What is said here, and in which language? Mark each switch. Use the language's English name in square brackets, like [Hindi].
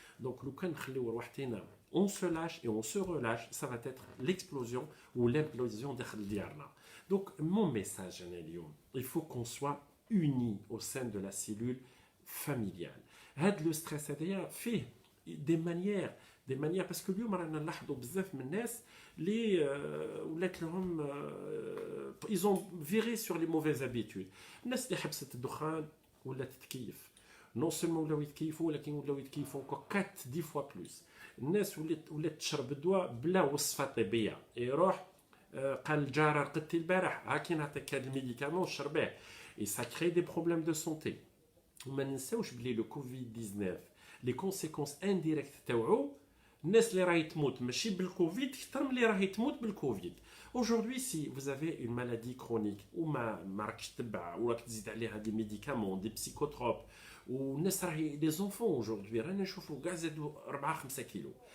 [Arabic] دونك لو كان نخليو روحتنا [French] on se lâche et on se relâche, ça va être l'explosion ou l'implosion [Arabic] داخل ديارنا. [French] Donc mon message [Arabic] انا اليوم, [French] il faut qu'on soit unis au sein de la cellule familiale. [Arabic] هذا لو ستريس هذايا فيه [French] des manières [Arabic] parce que اليوم رانا نلاحظوا بزاف من الناس اللي ولات لهم [French] ils ont viré sur les mauvaises habitudes. [Arabic] الناس اللي حبست الدخان ولات تتكيف. [French] Non seulement [Arabic] ولاو يتكيفوا ولكن ولاو يتكيفوا [French] 4 10 fois plus. [Arabic] الناس ولات تشرب الدواء بلا وصفه طبيه. يروح قال الجاره رقدتي البارح ها كي نعطيك هذا الميديكامون شربيه. [French] Et ça crée des problèmes de santé. [Arabic] وما ننساوش بلي لو كوفيد 19 لي كونسيكونس انديريكت تاوعو الناس اللي راهي تموت ماشي بالكوفيد اكثر من اللي راهي تموت بالكوفيد. [French] Aujourd'hui, si vous avez une maladie chronique ou [Arabic] ما راكش تتبع وراك تزيد عليها دي ميديكامون دي بسيكوتروب والناس راهي لي زونفون aujourd'hui رانا نشوفوا كاع زادوا 4 5 كيلو.